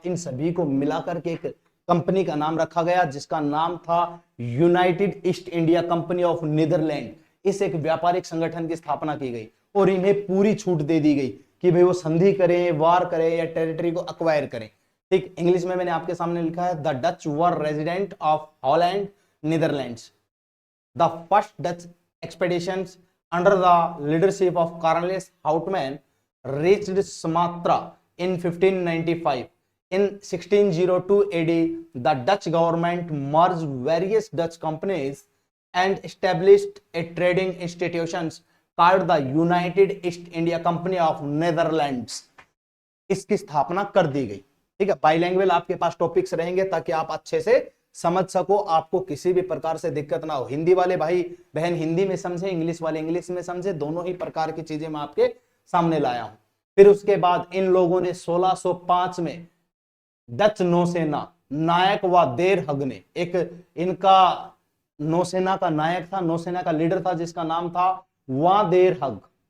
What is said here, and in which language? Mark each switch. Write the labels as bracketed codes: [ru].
[hi] इन सभी को मिलाकर के एक कंपनी का नाम रखा गया जिसका नाम था United east India company of Netherlands. इस एक व्यापारिक संगठन की स्थापना की गई, और इन्हें पूरी छूट दे दी गई कि भाई वो संधि करें, वार करें या टेरिटरी को अक्वायर करें। ठीक, इंग्लिश में मैंने आपके सामने लिखा है [en] The Dutch were resident of Holland Netherlands. The first Dutch expeditions under the leadership of Cornelis Houtman reached Sumatra in 1595. In 1602 AD, the Dutch government merged various Dutch companies and established a trading institutions called the United East India Company of Netherlands. [hi] इसकी स्थापना कर दी गई। ठीक है, बाइलैंग्वेज आपके पास topics रहेंगे ताकि आप अच्छे से समझ सको, आपको किसी भी प्रकार से दिक्कत ना हो। हिंदी वाले भाई बहन हिंदी में समझे, इंग्लिश वाले इंग्लिश में समझे, दोनों ही प्रकार की चीजें मैं आपके सामने लाया हूं। फिर उसके बाद इन लोगों ने 1605 में डच नौसेना नायक व देर हग ने, एक इनका नौसेना का नायक था, नौसेना का लीडर था जिसका नाम था वादेर हग।